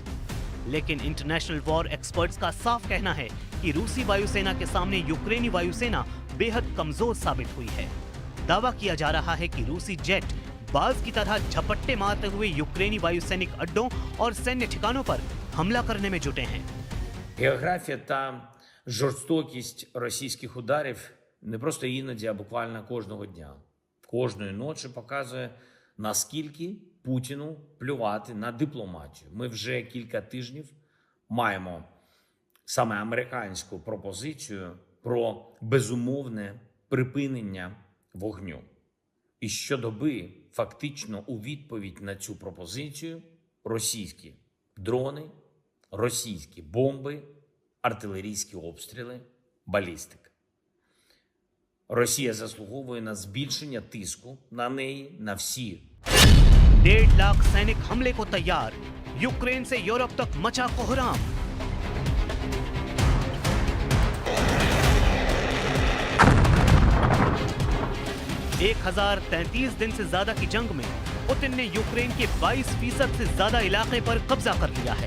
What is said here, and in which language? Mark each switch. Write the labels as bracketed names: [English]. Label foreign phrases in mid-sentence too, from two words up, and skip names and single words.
[Hindi] लेकिन [English] international war experts [Hindi] का साफ कहना है कि रूसी वायुसेना के सामने यूक्रेनी वायुसेना बेहद कमजोर साबित हुई है। दावा किया जा रहा है कि रूसी जेट बाज की तरह झपट्टे मारते हुए यूक्रेनी वायुसैनिक अड्डों और सैन्य ठिकानों पर हमला करने में जुटे हैं। [Ukrainian] Географія та жорстокість російських ударів не просто іноді, а буквально кожного дня. Кожної ночі показує, наскільки Путіну плювати на дипломатію. Ми вже кілька тижнів маємо саме американську пропозицію про безумовне припинення вогню. І щодоби фактично у відповідь на цю пропозицію російські дрони, російські бомби, артилерійські обстріли, балістика. Росія заслуговує на збільшення тиску на неї, на всі. [Hindi] 1.5 लाख सैनिक हमले को तैयार, यूक्रेन से यूरोप तक मचा कोहराम। एक 1033 दिन से ज्यादा की जंग में पुतिन ने यूक्रेन के 22% से ज्यादा इलाके पर कब्जा कर लिया है।